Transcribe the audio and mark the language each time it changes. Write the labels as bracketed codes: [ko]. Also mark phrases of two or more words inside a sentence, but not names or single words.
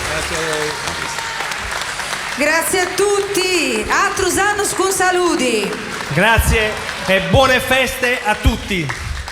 [it] Grazie a tutti. [sc] Altrus annus cum saludi. [it] Grazie e buone feste a tutti.